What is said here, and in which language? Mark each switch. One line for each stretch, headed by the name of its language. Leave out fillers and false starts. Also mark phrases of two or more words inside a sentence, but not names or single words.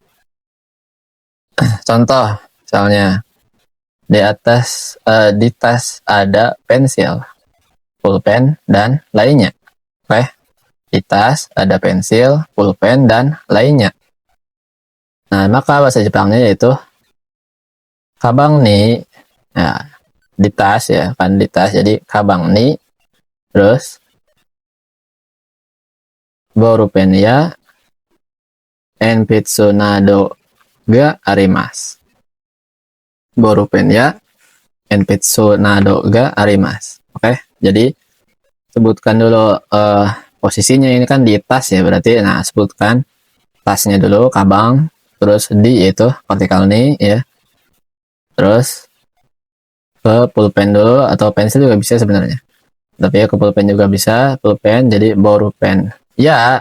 Indonesian: Contoh, misalnya di tas ada pensil, pulpen, dan lainnya. Oke, di tas ada pensil, pulpen, dan lainnya. Nah, maka bahasa Jepangnya yaitu
Japanese: かばんに.
Indonesian: Nah, di tas ya, kan di tas. Jadi
Japanese: かばんに. Terus ボールペンや鉛筆などがあります. ボールペンや鉛筆などがあります.
Indonesian: Oke, jadi sebutkan dulu posisinya ini kan di tas ya, berarti nah sebutkan tasnya dulu, kabang, terus di yaitu partikel ni ya, terus ke pulpen dulu atau pensil juga bisa sebenarnya, tapi ya ke pulpen juga bisa, pulpen jadi borupen ya.